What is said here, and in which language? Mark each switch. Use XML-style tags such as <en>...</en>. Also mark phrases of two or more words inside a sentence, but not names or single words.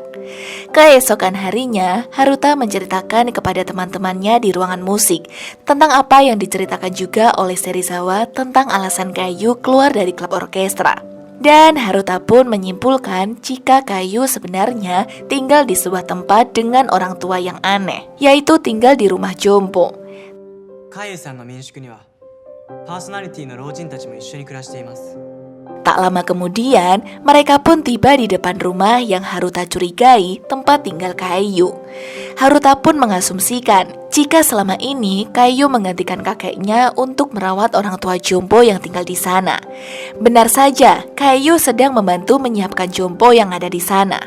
<id>Keesokan harinya, Haruta menceritakan kepada teman-temannya di ruangan musik tentang apa yang diceritakan juga oleh Serizawa tentang alasan Kaiyu keluar dari klub orkestra. Dan Haruta pun menyimpulkan jika Kaiyu sebenarnya tinggal di sebuah tempat dengan orang tua yang aneh, yaitu tinggal di rumah jompo.</id> <ja>Kaiyu-sanの民宿にはパーソナリティの老人たちも一緒に暮らしています。</ja> <id>Tak lama kemudian, mereka pun tiba di depan rumah yang Haruta curigai tempat tinggal Kaiyu. Haruta pun mengasumsikan jika selama ini Kaiyu menggantikan kakeknya untuk merawat orang tua jompo yang tinggal di sana. Benar saja, Kaiyu sedang membantu menyiapkan jompo yang ada di sana.</id>